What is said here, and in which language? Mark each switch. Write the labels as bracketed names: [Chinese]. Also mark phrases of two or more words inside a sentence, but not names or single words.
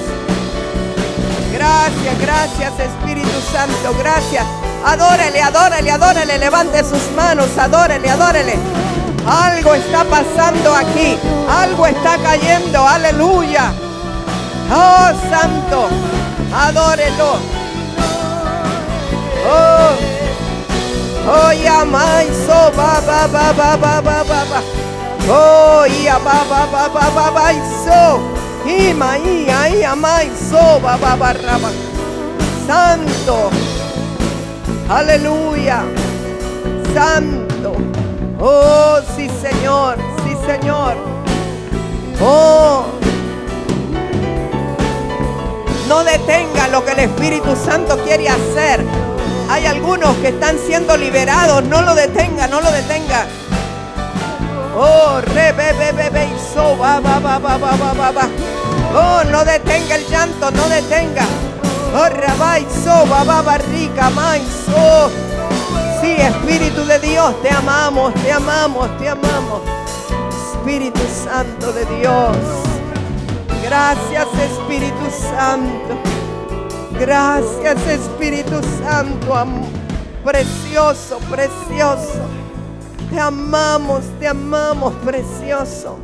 [Spanish] Gracias, gracias, Espíritu Santo, gracias. Adórele, adórele, adórele. Levante sus manos, adórele, adórele. Algo está pasando aquí. Algo está cayendo. Aleluya. Oh, Santo. Adórelo. Oh, yamai so ba ba ba ba ba ba ba ba. Oh, ya ba ba ba ba ba ba so. Imai ay amai so ba ba ba raba. Santo. Aleluya. Santo. Oh, sí, Señor. Sí, Señor. Oh. No detenga lo que el Espíritu Santo quiere hacer. Hay algunos que están siendo liberados. No lo detenga, no lo detenga. Oh, re, be, so, ba, ba, ba, ba, ba, ba, ba. Oh, no detenga el llanto, no detenga. Oh, rabai, so, ba, ba, ba, rica, mai, so. Sí, Espíritu de Dios, te amamos, te amamos, te amamos. Espíritu Santo de Dios. Gracias, Espíritu Santo. Gracias, Espíritu Santo. Precioso, precioso. Te amamos, precioso.